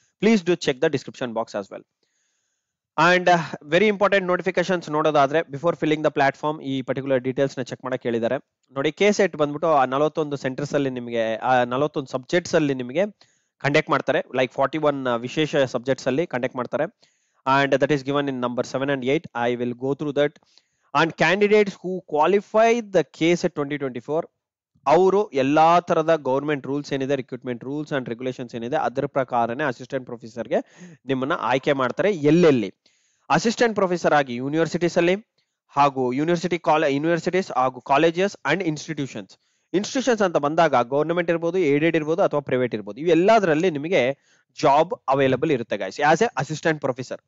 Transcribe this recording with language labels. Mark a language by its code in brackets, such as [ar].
[en] Please do check the description box as well. And very important notifications ನೋಡೋದಾದ್ರೆ before filling the platform [kn] ಈ particular details ನ check ಮಾಡಕ್ ಹೇಳಿದ್ದಾರೆ. ನೋಡಿ, KSET ಬಂದ್ಬಿಟ್ಟು 41 ಸೆಂಟರ್ಸ್ ಅಲ್ಲಿ ನಿಮಗೆ 41 ಸಬ್ಜೆಕ್ಟ್ಸ್ ಅಲ್ಲಿ ನಿಮಗೆ ಕಂಡಕ್ಟ್ ಮಾಡ್ತಾರೆ. ಲೈಕ್ 41 ವಿಶೇಷ ಸಬ್ಜೆಕ್ಟ್ಸ್ ಅಲ್ಲಿ ಕಂಡಕ್ಟ್ ಮಾಡ್ತಾರೆ. [en] And that is given in number 7 and 8. I will go through that. And candidates who qualify the KSET 2024 [kn] ಅವರು ಎಲ್ಲಾ ತರದ ಗೌರ್ಮೆಂಟ್ ರೂಲ್ಸ್ ಏನಿದೆ, ರಿಕ್ರೂಟ್ಮೆಂಟ್ ರೂಲ್ಸ್ ಅಂಡ್ ರೆಗ್ಯುಲೇಷನ್ಸ್ ಏನಿದೆ ಅದರ ಪ್ರಕಾರನೇ ಅಸಿಸ್ಟೆಂಟ್ ಪ್ರೊಫೆಸರ್ಗೆ ನಿಮ್ಮನ್ನ ಆಯ್ಕೆ ಮಾಡ್ತಾರೆ. ಎಲ್ಲೆಲ್ಲಿ ಅಸಿಸ್ಟೆಂಟ್ ಪ್ರೊಫೆಸರ್ ಆಗಿ ಯೂನಿವರ್ಸಿಟೀಸ್ ಅಲ್ಲಿ ಹಾಗೂ ಯೂನಿವರ್ಸಿಟೀಸ್ ಹಾಗೂ ಕಾಲೇಜಸ್ ಅಂಡ್ ಇನ್ಸ್ಟಿಟ್ಯೂಷನ್ಸ್ ಅಂತ ಬಂದಾಗ ಗೌರ್ಮೆಂಟ್ ಇರ್ಬೋದು, ಏಡೆಡ್ ಇರ್ಬೋದು ಅಥವಾ ಪ್ರೈವೇಟ್ ಇರ್ಬೋದು, ಇವೆಲ್ಲದರಲ್ಲಿ ನಿಮಗೆ ಜಾಬ್ ಅವೈಲಬಲ್ ಇರುತ್ತೆ guys [en] As a assistant professor.